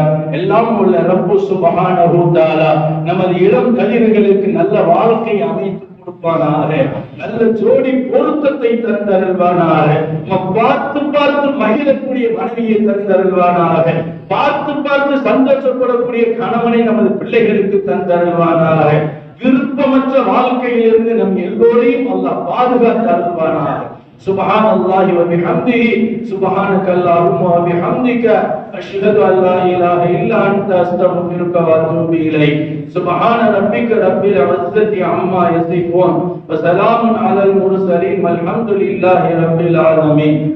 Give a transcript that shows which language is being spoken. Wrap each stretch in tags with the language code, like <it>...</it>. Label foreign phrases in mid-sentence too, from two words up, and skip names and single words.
<ta>எல்லாம் உள்ள ரப்பு</ta> <ar>سبحانه وتعالى</ar> <ta>நமது இளம் கலிர்களுக்கு நல்ல வாழ்க்கை அமைத்து கொடுப்பானாக, நல்ல ஜோடி பொருத்தத்தை தந்தருள்வானாக, பார்த்து பார்த்து மகிழக்கூடிய மனைவியை தந்தருள்வானாக, பார்த்து பார்த்து சந்தோஷப்படக்கூடிய கணவனை நமது பிள்ளைகளுக்கு தந்தருள்வானாக, விருப்பமற்ற வாழ்க்கையிலிருந்து நம் எல்லோரையும் அல்லாஹ் பாதுகாத்து அருள்வானாக.</ta> <ar>سبحان الله وبحمده سبحانك اللهم وبحمدك أشهد أن لا إله إلا أنت أستغفرك وأتوب إليك. سبحان ربك رب العزة عما يصفون وسلام على المرسلين والحمد لله رب العالمين.</ar>